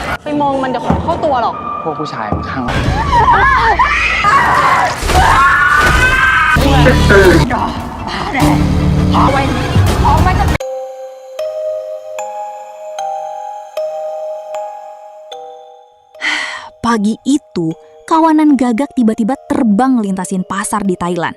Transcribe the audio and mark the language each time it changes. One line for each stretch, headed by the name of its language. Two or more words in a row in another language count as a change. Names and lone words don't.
Thai: ไปมองมันเดี๋ยวของเข้าตัวหรอก พวกผู้ชายมันข้างหลัง
Indonesian: Pagi itu, kawanan gagak tiba-tiba terbang lintasin pasar di Thailand.